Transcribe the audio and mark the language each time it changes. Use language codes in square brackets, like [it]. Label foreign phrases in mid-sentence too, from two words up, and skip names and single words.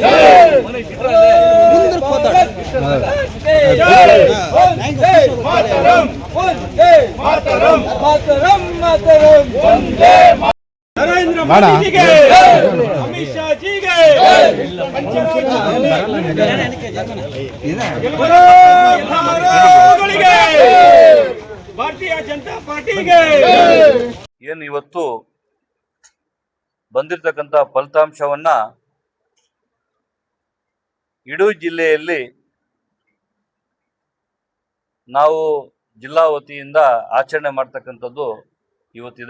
[hi] मातरम मातरम मातरम मातरम वंदे नरेंद्र मोदी जी के अमित शाह जी के भारतीय जनता पार्टी के [kn] ಏನು ಇವತ್ತು ಬಂದಿರತಕ್ಕಂತ ಫಲಿತಾಂಶವನ್ನ ಇಡೀ ಜಿಲ್ಲೆಯಲ್ಲಿ ನಾವು ಜಿಲ್ಲಾ ವತಿಯಿಂದ ಆಚರಣೆ ಮಾಡ್ತಕ್ಕಂಥದ್ದು ಇವತ್ತಿದೆ.